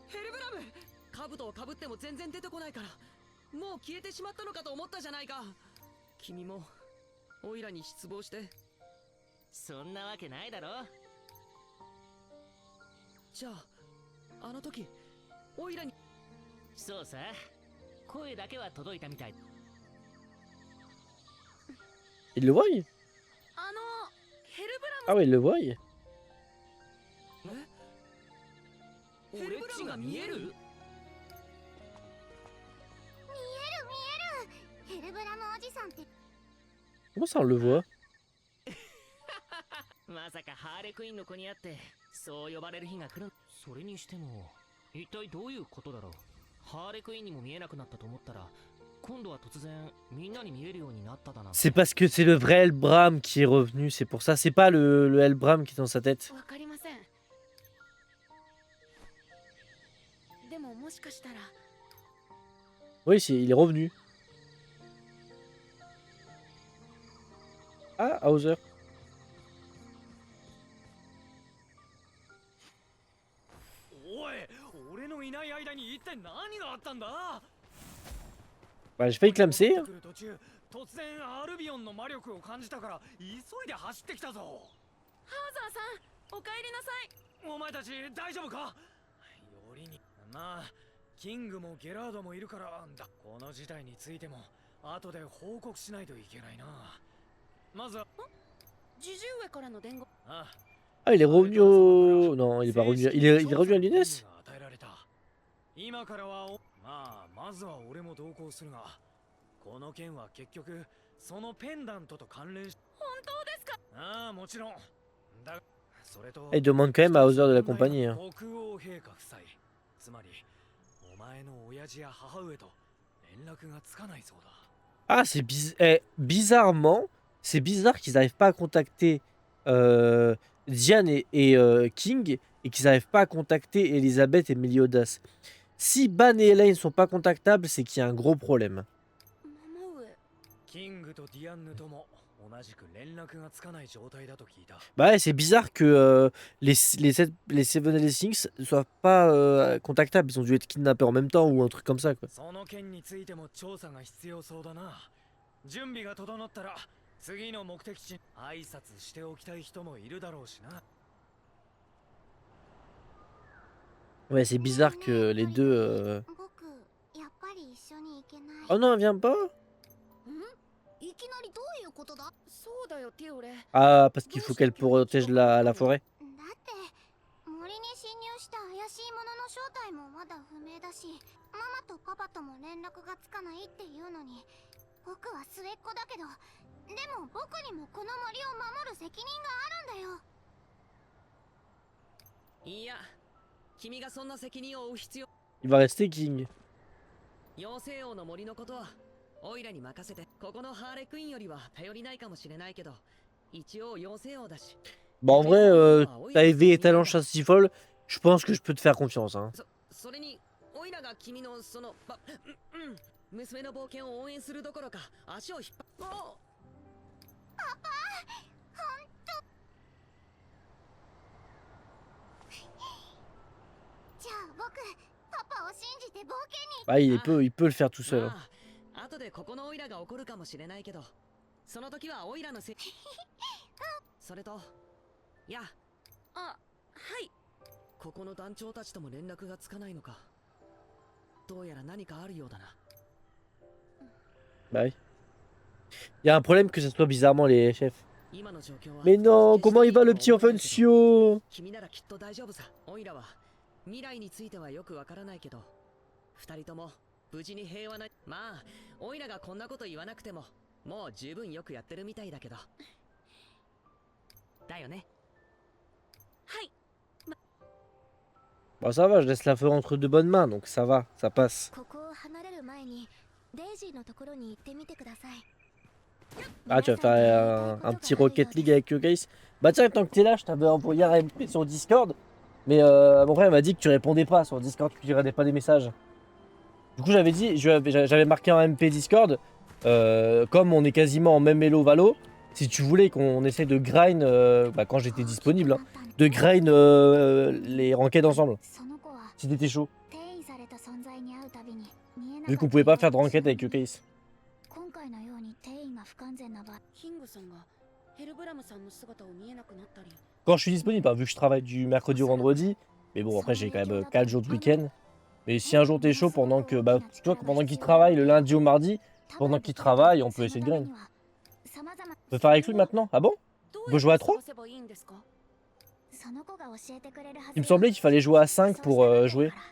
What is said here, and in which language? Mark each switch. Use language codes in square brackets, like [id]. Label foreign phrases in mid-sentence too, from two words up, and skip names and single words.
[ja] ヘルブラム、兜をかぶっても全然出てこないから、もう消えてしまったのかと思ったじゃないか。君もオイラに失望して。そんなわけないだろ。じゃあ、あの時オイラに。そうさ、声だけは届いたみたい。 [fr] Il le voit? [ja] ヘルブラム。 [fr] Ah ouais, il le voit. [ja] 俺っちが見える？見える見える。ヘルブラムおじさんって。 [fr] Comment ça on le voit? [ja] まさかハーレクイーンの子に会ってそう呼ばれる日が来る。それにしても一体どういうことだろう。ハーレクイーンにも見えなくなったと思ったら今度は突然みんなに見えるようになっただな。 [fr] C'est parce que c'est le vrai Elbram qui est revenu, c'est pour ça. C'est pas le Elbram qui est dans sa tête. [ja] わかりません。でももしかしたら。 [fr] Oui, il est revenu. Ah, Hauser. [ja] おい、俺のいない間に一体何があったんだ。 [fr] Bah, j'ai failli clamser. [ja] 来る途中突然アルビオンの魔力を感じたから急いで走ってきたぞ。ハーザーさんお帰りなさい。お前たち大丈夫か？よりにまあキングもゲラードもいるからだ。この事態についても後で報告しないといけないな。まずはジジュ上からの伝言。あ [fr] Ah, il est revenu au... Non, il est pas revenu. Il est revenu à Lyonès? [ja] 与えられた。今からはまずは俺も同行するが、この件は結局そのペンダントと関連し。本当ですか？ああもちろん。だそれと [fr] Il demande quand même à Hauser de l'accompagner. Hein. [ja] 国王陛下夫妻、つまりお前の親父や母上と連絡がつかないそうだ。 [fr] Ah, c'est bizarrement, c'est bizarre qu'ils n'arrivent pas à contacter Diane et King et qu'ils n'arrivent pas à contacter Elisabeth et Meliodas. Si Ban et Elaine ne sont pas contactables, c'est qu'il y a un gros problème. [ja] 桃上。キングとディアンヌとも同じく連絡がつかない状態だと聞いた。 [fr] Bah ouais, c'est bizarre que les Seven et les Six ne soient pas contactables. Ils ont dû être kidnappés en même temps ou un truc comme ça, quoi. [ja] その件についても調査が必要そうだな。準備が整ったら次の目的地に挨拶しておきたい人もいるだろうしな。 [fr] Ouais, c'est bizarre que les deux... [ja] 僕やっぱり一緒に行けない。 [fr] Oh non, elle vient pas? [ja] いきなりどういうことだ？そうだよティオレ。 [fr] Ah, parce qu'il faut qu'elle protège la forêt. [ja] だって森に侵入した怪しいものの正体もまだ不明だし、ママとパパとも連絡がつかないっていうのに、僕は末っ子だけど、でも僕にもこの森を守る責任があるんだよ。いや、君がそんな責任を負う必要。 [fr] Il va rester King. [ja] 妖精王の森のことはオイラに任せて。ここのハーレクイーンよりは頼りないかもしれないけど、一応妖精王だし。 [fr] Bon, en vrai, t'as éveillé ta lance si folle. Je pense que je peux te faire confiance. Hein. [ja] それにオイラが君のその娘の冒険を応援するどころか足を引っ張っ。じゃあ僕パパを信じて冒険に。 [fr] Ah, il peut le faire tout seul. Hein. [ja] まあ、後でここのオイラが怒るかもしれないけど、その時はオイラのせい。それと、いや、あ、はい。ここの団長たちとも連絡がつかないのか。どうやら何かあるようだな。 [fr] Bah oui. Il y a un problème que ce soit bizarrement les chefs. [ja] 今の状況は [fr] Mais non, comment il va le petit Offensio? [ja] 君ならきっと大丈夫さ。オイラは未来についてはよくわからないけど、二人とも無事に平和な。まあ、オイラがこんなこと言わなくても、もう十分よくやってるみたいだけど。だよね。はい。 [fr] Bon, ça va, je laisse la forêt entre de bonnes mains, donc ça va, ça passe. [ja] ここを離れる前にデイジーのところに行ってみてください。 [fr] Ah, tu vas faire un petit Rocket League avec Yogeis. Bah tiens, tant que t'es là, je t'avais envoyé un MP sur Discord. Mais mon frère m'a dit que tu répondais pas sur Discord, que tu regardais pas les messages. Du coup, j'avais dit, j'avais marqué en MP Discord, comme on est quasiment en même Elo Valo, si tu voulais qu'on essaie de grind, bah, quand j'étais disponible, hein, de grind les ranked ensemble, si t'étais chaud. Vu qu'on pouvait pas faire de ranked avec Yogeis. [ja] 今回のように転移が不完全な場合、キングさんがヘルブラムさんの姿を見えなくなったり。 [fr] Quand je suis disponible, hein, vu que je travaille du mercredi au vendredi, mais bon, après j'ai quand même 4 jours de week-end. Mais si un jour t'es chaud pendant que, bah, tu vois, pendant qu'il travaille le lundi au mardi, pendant qu'il travaille, on peut essayer de grind. On peut faire avec lui maintenant? Ah bon? On peut jouer à 3? Il me semblait qu'il fallait jouer à 5 pour jouer.